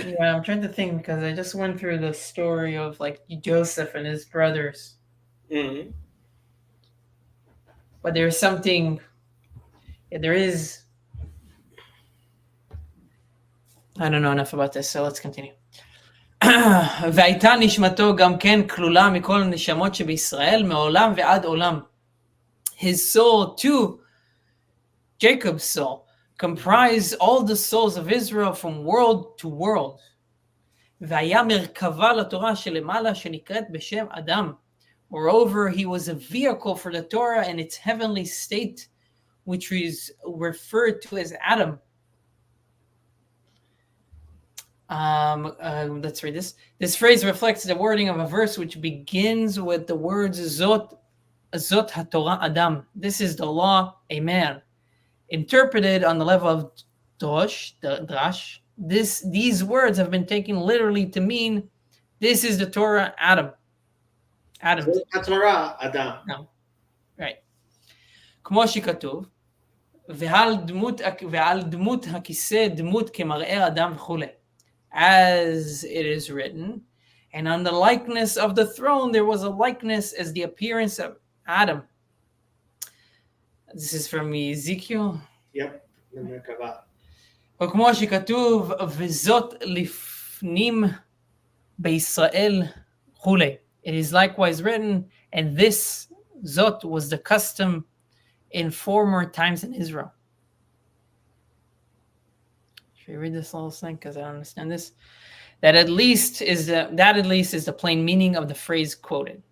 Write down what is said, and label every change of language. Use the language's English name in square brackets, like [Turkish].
[English] I'm trying to think because I just went through the story of like Joseph and his brothers. Mm-hmm. But there's something, there is, I don't know enough about this, so let's continue. [Hebrew] והייתה נשמתו גם כן כלולה מכל הנשמות שבישראל מעולם ועד עולם. [English] His soul too, Jacob's soul, comprised all the souls of Israel from world to world. [Hebrew] והיה מרכבה לתורה שלמעלה שנקראת בשם אדם. [English] Moreover, he was a vehicle for the Torah in its heavenly state, which is referred to as Adam. Let's read this. This phrase reflects the wording of a verse which begins with the words [Hebrew] Zot HaTorah Adam. [English] This is the law, a man. Interpreted on the level of Drash, these words have been taken literally to mean this is the Torah, Adam. [Hebrew] Zot HaTorah Adam. [English] No. Right. [Hebrew] כמו שכתוב, ועל דמות הכיסא דמות כמראה אדם וכולי. [English] As it is written, and on the likeness of the throne there was a likeness as the appearance of Adam. This is from Ezekiel. Yep. במרכבה. [Hebrew] וכמו שכתוב, וזאת לפנים בישראל וכולי. [English] It is likewise written, and this Zot was the custom in former times in Israel. Should we read this little thing because I don't understand this? That at least is the plain meaning of the phrase quoted.